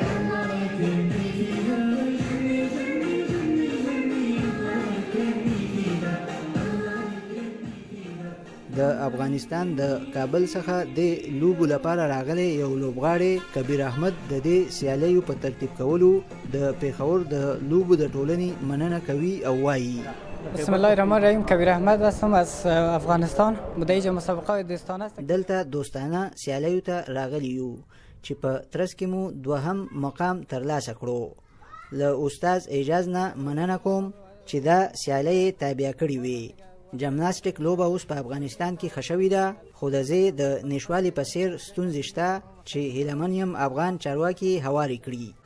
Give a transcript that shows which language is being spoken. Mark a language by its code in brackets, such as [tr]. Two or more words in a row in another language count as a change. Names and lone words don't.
[ps] د افغانستان د کابل څخه د لوبو لپاره راغلی یو لوبغاړی کبیر احمد د دې سیالیو په ترتیب کولو د پیښور د لوبو د ټولنې مننه کوي او وایي: [ar] بسم الله الرحمن الرحیم. [fa] کبیر احمد هستم از افغانستان. مدعی مسابقه دوستانه است. [ps] دلته دوستانه سیالیو ته راغلی یو چې په ترڅ کې مو دوهم مقام ترلاسه کړو. له استاد اعجاز نه مننه کوم چې دا سیالۍ تابع کړې وي. جمناسټیک لوبه اوس په افغانستان کې ښه شوې ده، خو د زه د نشوالي په څیر ستونزې شته چې هیلمن یم افغان چارواکي هوارې کړي.